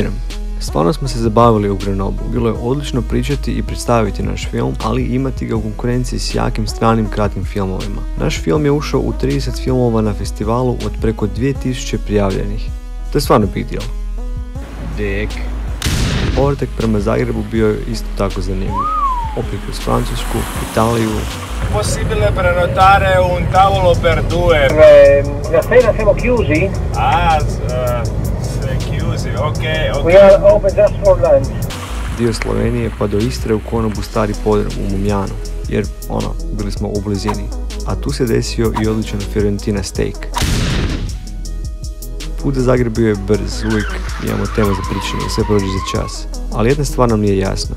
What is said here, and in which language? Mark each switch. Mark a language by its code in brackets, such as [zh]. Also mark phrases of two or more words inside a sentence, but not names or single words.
[hr] Da sumiram, Stvarno smo se zabavili u Grenobu. Bilo je odlično pričati i predstaviti naš film, ali imati ga u konkurenciji s jakim stranim kratkim filmovima. Naš film je ušao u 30 filmova na festivalu od preko 2000 prijavljenih. To je stvarno [en] big deal. [hr] Povratak prema Zagrebu bio je isto tako zanimljiv. Opet kroz Francusku, Italiju. [it] Possibile prenotare un tavolo per due. La sera siamo chiusi? Chiusi, ok. [en] We are open just for lunch. [hr] Dio Slovenije pa do Istre u konobu Stari Podrum u Mumjanu, jer bili smo u blizini. A tu se desio i odličan Fiorentina steak. Put za Zagreb bio je brz, uvijek imamo temu za pričanje, sve prođe za čas. Ali jedna stvar nam nije jasna.